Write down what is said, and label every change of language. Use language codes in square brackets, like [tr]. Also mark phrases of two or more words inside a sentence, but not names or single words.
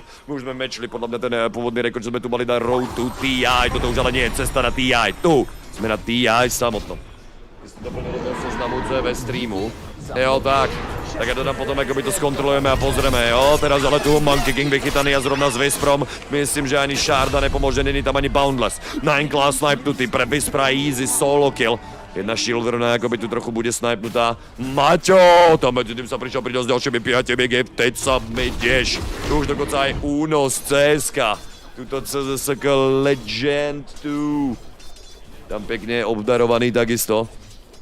[sk] My už sme matchli podľa mňa ten pôvodný rekord, čo sme tu mali na Road to TI, toto už ale nie je cesta na TI, tu sme na TI samotnom. Ty si doplnil do zoznamu CV streamu, jo tak ja to tam potom akoby to skontrolujeme a pozrieme, jo, teraz ale tu Monkey King vychytaný a zrovna s Whisprom, myslím, že ani Sharda nepomôže, není tam ani Boundless. 9 [en] class snipe [sk] tu, pre Whispera [en] easy solo kill. [sk] Jedna shieldrona akoby tu trochu bude snipnutá. Maťo! Tam medzi tým sa prišiel pridať s ďalšími 5 [en] gifted submi [sk] tiež. Tu už dokonca aj únos CZSK. Tuto CZSK Legend tu. Tam pekne obdarovaný takisto.